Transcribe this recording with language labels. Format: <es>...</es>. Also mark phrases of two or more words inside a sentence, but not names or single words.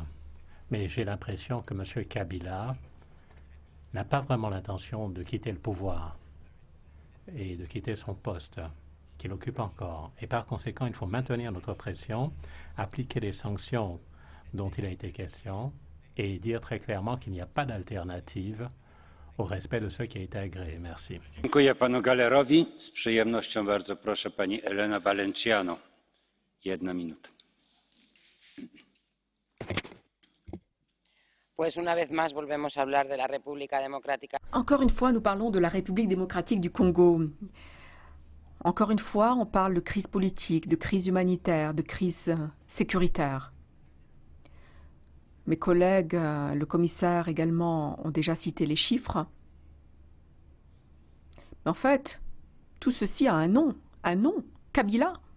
<fr>Mais j'ai l'impression que M. Kabila n'a pas vraiment l'intention de quitter le pouvoir et de quitter son poste qu'il occupe encore. Et par conséquent, il faut maintenir notre pression, appliquer les sanctions dont il a été question et dire très clairement qu'il n'y a pas d'alternative au respect de ce qui a été agréé. Merci.</fr> <pl>Dziękuję panu Gahlerowi. Z przyjemnością bardzo proszę pani Elena Valenciano. 1 minuta.</pl> <es>Pues una vez más volvemos a hablar de la República Democrática.</es> <fr>Encore une fois, nous parlons de la République démocratique du Congo. Encore une fois, on parle de crise politique, de crise humanitaire, de crise sécuritaire. Mes collègues, le commissaire également, ont déjà cité les chiffres. Mais en fait, tout ceci a un nom, Kabila.</fr>